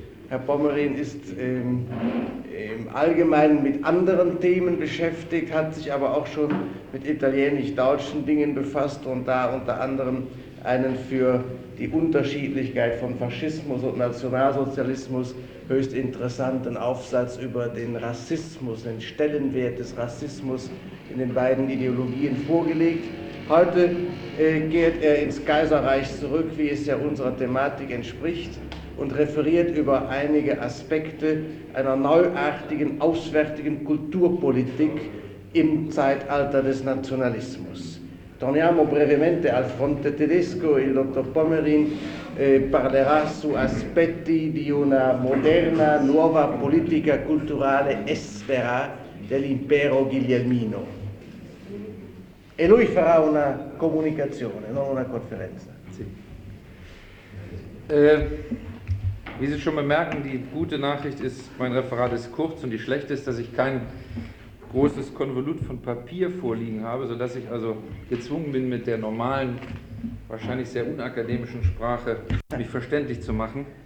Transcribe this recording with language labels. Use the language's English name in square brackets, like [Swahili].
[German] Herr Pommerin ist im Allgemeinen mit anderen Themen beschäftigt, hat sich aber auch schon mit italienisch-deutschen Dingen befasst und da unter anderem einen für die Unterschiedlichkeit von Faschismus und Nationalsozialismus höchst interessanten Aufsatz über den Rassismus, den Stellenwert des Rassismus in den beiden Ideologien vorgelegt. Heute geht er ins Kaiserreich zurück, wie es ja unserer Thematik entspricht, und referiert über einige Aspekte einer neuartigen, auswärtigen Kulturpolitik im Zeitalter des Nationalismus. [Italian] Torniamo brevemente al fronte tedesco, il dottor Pommerin parlerà su aspetti di una moderna nuova politica culturale estera dell'impero guglielmino. E lui farà una comunicazione, non una conferenza. Sì. [German] Wie Sie schon bemerken, die gute Nachricht ist, mein Referat ist kurz und die schlechte ist, dass ich kein großes Konvolut von Papier vorliegen habe, sodass ich also gezwungen bin, mit der normalen, wahrscheinlich sehr unakademischen Sprache mich verständlich zu machen.